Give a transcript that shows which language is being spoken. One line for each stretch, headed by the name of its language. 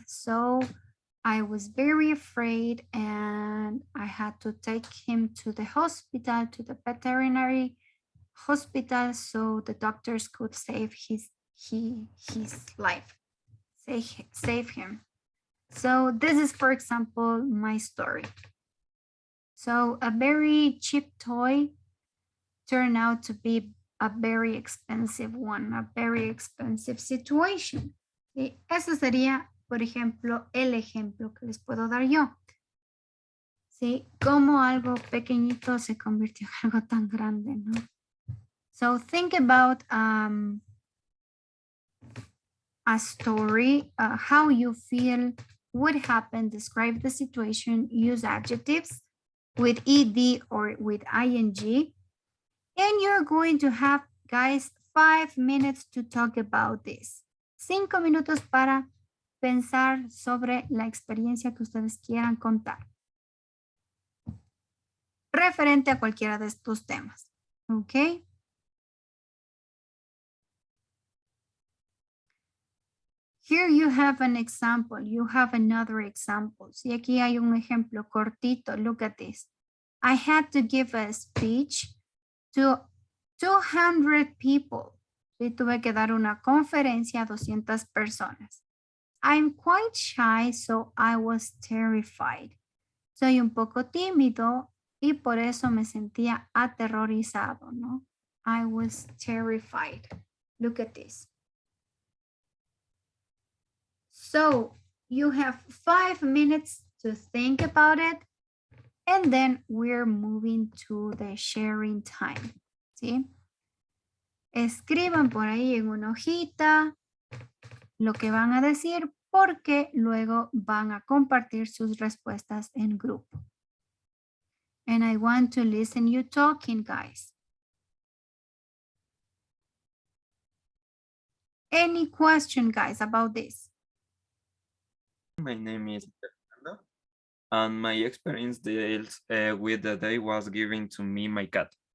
English: So I was very afraid and I had to take him to the hospital, to the veterinary hospital, so the doctors could save his life, save him. So this is, for example, my story. So a very cheap toy turned out to be a very expensive one, a very expensive situation.
Spanish: Y eso sería, por ejemplo, el ejemplo que les puedo dar yo. ¿Sí? Cómo algo pequeñito se convirtió en algo tan grande, ¿no?
English: So think about a story, how you feel, what happened, describe the situation, use adjectives with ed or with ing. And you're going to have, guys, 5 minutes to talk about this.
Spanish: 5 minutos para pensar sobre la experiencia que ustedes quieran contar. Referente a cualquiera de estos temas. ¿Ok?
English: Here you have an example. You have another example.
Spanish: Y aquí hay un ejemplo cortito.
English: Look at this. I had to give a speech to 200 people.
Spanish: Y tuve que dar una conferencia a 200 personas.
English: I'm quite shy, so I was terrified.
Spanish: Soy un poco tímido y por eso me sentía aterrorizado, ¿no?
English: I was terrified. Look at this. So you have 5 minutes to think about it, and then we're moving to the sharing time.
Spanish: ¿Sí? Escriban por ahí en una hojita lo que van a decir porque luego van a compartir sus respuestas en grupo.
English: And I want to listen you talking, guys. Any question, guys, about this? My name is Fernando. and my experience deals with the day was given to me my cat.